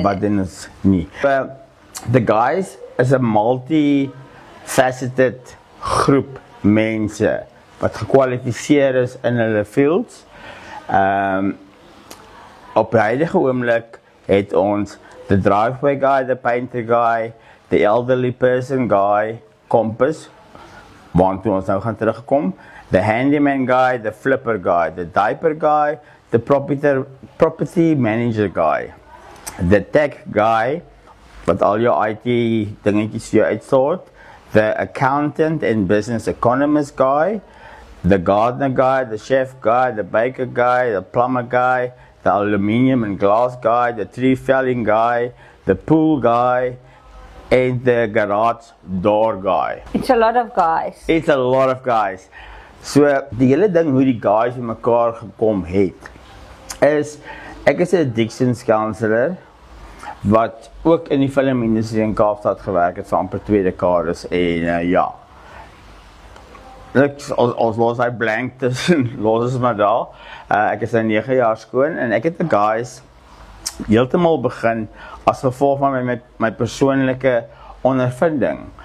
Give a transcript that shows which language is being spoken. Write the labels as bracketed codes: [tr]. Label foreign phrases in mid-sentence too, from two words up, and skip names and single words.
[af] dit? Wat doen ons nie? The Guys is 'n multi-faceted groep mense wat gekwalifiseer is in hulle fields. Op die huidige oomblik het ons [en] the driveway guy, the painter guy, the elderly person guy, [af] Compass, waartoe ons nou gaan terugkom, [en] the handyman guy, the flipper guy, the diaper guy, the property manager guy, the tech guy, [af] wat al jou IT dingetjies vir jou uitsort, [en] the accountant and business economist guy, the gardener guy, the chef guy, the baker guy, the plumber guy, the aluminium and glass guy, the tree felling guy, the pool guy, and the garage door guy. It's a lot of guys. It's a lot of guys. So, [af] die hele ding hoe die guys in mekaar gekom het, is, ek is 'n [en] addictions counselor, [af] wat ook in die filmindustrie in Kaapstad gewerk het vir amper 2 dekades, en ja, ons los hy blank tussen, los is maar daar, ek is 9 jaar skoon, en ek het die guys heeltemal begin, as gevolg van my persoonlike ondervinding,